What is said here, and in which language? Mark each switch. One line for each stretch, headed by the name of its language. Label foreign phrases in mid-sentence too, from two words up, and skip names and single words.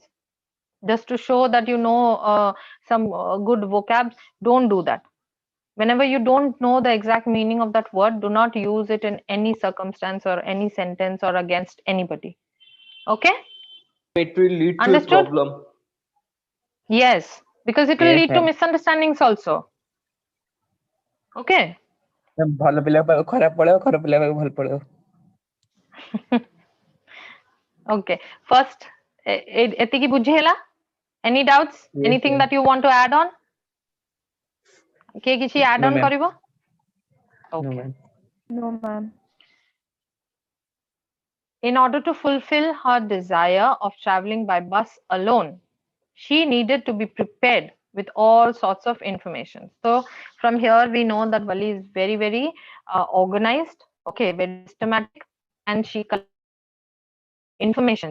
English: Just to show that you know some good vocabs, don't do that. Whenever you don't know the exact meaning of that word, do not use it in any circumstance or any sentence or against anybody. Okay, It will lead to a understood? problem. Yes, because it will Yes, lead to ma'am. misunderstandings also. Okay.
Odia: ଭଲ ପିଲା ପାଖକୁ ଖରାପ ପଳେଇବ, ଖରାପ ପିଲା ପାଖକୁ ଭଲ ପଳେଇବ.
English: Okay, first
Odia: ଏତିକି ବୁଝି ହେଲା?
English: Any doubts? Yes, Anything ma'am. that you want to add on?
Odia: କିଏ କିଛି add
English: No, on ma'am.
Odia: କରିବ?
English: No, Okay. ma'am. No, ma'am. In order to fulfill her desire of traveling by bus alone, she needed to be prepared with all sorts of information. So from here we know that Vali is very organized, okay, very systematic, and she collects information.